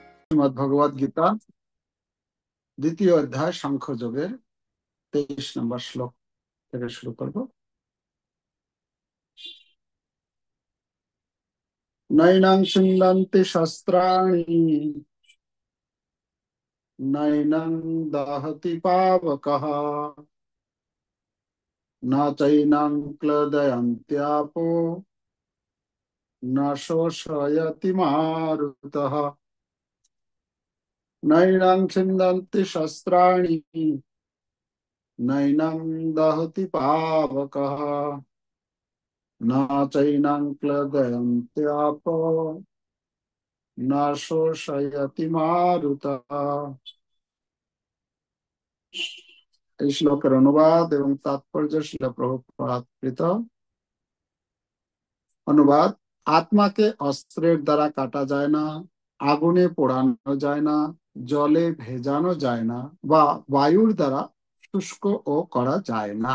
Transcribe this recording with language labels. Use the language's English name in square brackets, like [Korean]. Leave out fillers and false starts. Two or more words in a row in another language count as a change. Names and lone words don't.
[Bangla] শ্রীমদ্ ভগবদ গীতা দ্বিতীয় অধ্যায় সাংখ্যযোগের 23 নম্বর শ্লোক থেকে শুরু করব। [Sanskrit] নৈনং ছিন্দন্তি শস্ত্রাণি নৈনং দহতি পাবকঃ ন চৈনং ক্লেদয়ন্ত্যাপো ন শোষয়তি মারুতঃ। নৈনং ছিন্দন্তি শস্ত্রাণি নৈনং দহতি পাবকঃ न चैनं क्लेदयन्त्यापो न शोषयति मारुतः। [Bangla] এই শ্লোকের অনুবাদ এবং তাৎপর্য শিল প্রভুপাদ কৃত। অনুবাদ: আত্মাকে অস্ত্রের দ্বারা কাটা যায় না, আগুনে পোড়ানো যায় না, জলে ভেজানো যায় না, বা বায়ুর দ্বারা শুষ্ক ও করা যায় না।